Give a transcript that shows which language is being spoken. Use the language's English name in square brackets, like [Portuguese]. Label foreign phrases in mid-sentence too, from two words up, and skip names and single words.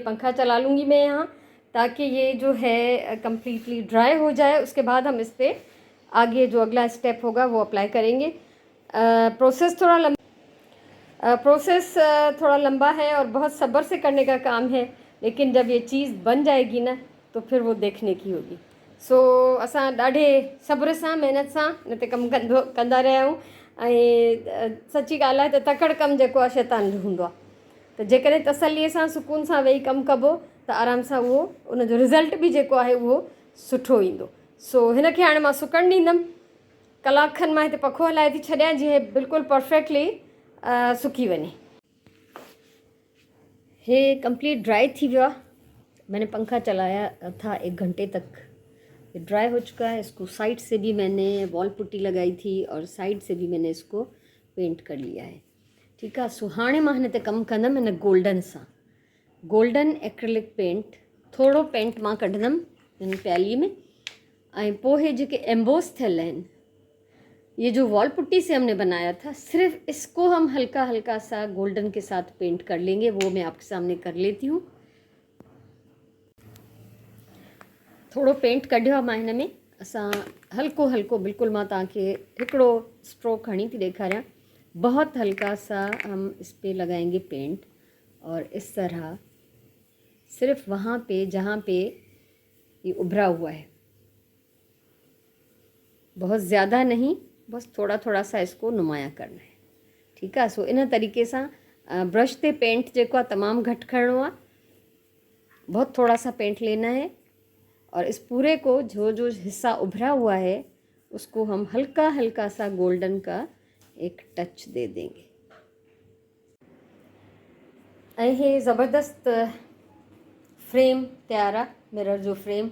[Hindi] पंखा चला लूँगी मैं यहाँ, ताकि ये जो है [English] completely dry [Hindi] हो जाए। उसके बाद हम इस पर आगे जो अगला स्टेप होगा वो अप्लाई करेंगे। प्रोसेस थोड़ा लंबा है और बहुत सब्र से करने का काम है, लेकिन जब ये चीज़ बन जाएगी ना तो फिर वो देखने की होगी। [Sindhi] सो असां ॾाढे सब्र सां महिनत सां हिन ते कमु कंदा रहिया आहियूं। ऐं सची ॻाल्हि आहे त तकड़ि कमु जेको आहे शैतान जो हूंदो आहे। त जेकॾहिं तसल्लीअ सां सुकून सां वेही कमु कबो त आराम सां उहो उनजो रिज़ल्ट बि जेको आहे उहो सुठो ईंदो। सो हिन खे हाणे मां सुकणु ॾींदमि। कलाक खनि मां हिते पखो हलाए थी छॾियां, जीअं बिल्कुलु परफेक्टली सूकी वञे। ये [English] complete dry [Sindhi] थी वियो आहे। [Hindi] मैंने पंखा चलाया था 1 घंटे तक, ये ड्राई हो चुका है। इसको साइड से भी मैंने [English] wall putty [Hindi] लगाई थी और साइड से भी मैंने इसको पेंट कर लिया है। ठीक है। [Sindhi] सो हाणे मां हिन ते कमु कंदमि हिन गोल्डन सां, [English] golden acrylic paint. [Sindhi] थोड़ो पेंट मां कढंदमि हिन प्याली में, ऐं पोइ हे जेके एम्बोस थियल आहिनि, [Hindi] ये जो [English] wall putty [Hindi] से हमने बनाया था, सिर्फ इसको हम हल्का हल्का सा गोल्डन के साथ पेंट कर लेंगे। वो मैं आपके सामने कर लेती हूँ। [Sindhi] थोड़ो पेंट कढियो आहे मां हिन में। असां हल्को हल्को बिल्कुलु मां तव्हांखे हिकिड़ो स्ट्रोक हणी थी ॾेखारियां। [Hindi] बहुत हल्का सा हम इस पे लगाएंगे पेंट, और इस तरह सिर्फ वहाँ पे जहाँ पे ये उभरा हुआ है, बहुत ज़्यादा नहीं, बस थोड़ा थोड़ा सा इसको नुमाया करना है। ठीक है। [Sindhi] सो इन तरीक़े सां ब्रश ते पेंट जेको आहे तमामु घटि करिणो आहे, [Hindi] बहुत थोड़ा सा पेंट लेना है, और इस पूरे को जो जो हिस्सा उभरा हुआ है उसको हम हल्का हल्का सा गोल्डन का एक टच दे देंगे। ये ज़बरदस्त फ्रेम तैयार है, [Sindhi] मिरर जो फ्रेम।